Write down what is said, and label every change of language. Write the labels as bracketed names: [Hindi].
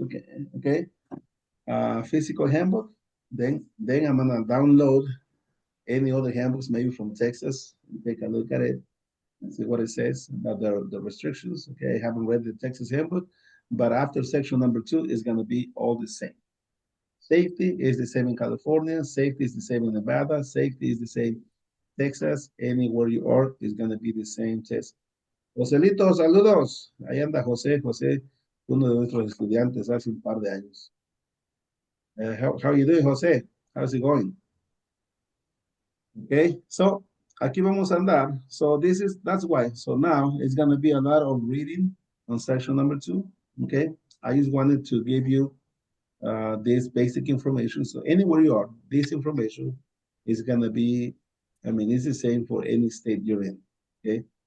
[English] Okay, okay, physical handbook. Then I'm gonna download any other handbooks, maybe from Texas, and take a look at it and see what it says about the restrictions. Okay, I haven't read the Texas handbook, but after section number 2 is gonna be all the same. Safety is the same in California. Safety is the same in Nevada. Safety is the same Texas. Anywhere you are is going to be the same test. [Spanish] Joselito, saludos. Ahí anda José. José, uno de nuestros estudiantes hace un par de años. [English] How you doing, José? How's it going? [Spanish] Okay, so aquí vamos a andar. [English] So that's why. So now it's going to be a lot of reading on section number 2. Okay, I just wanted to give you this basic information. So anywhere you are, this information is gonna be, I mean, it's the same for any state you're in, okay?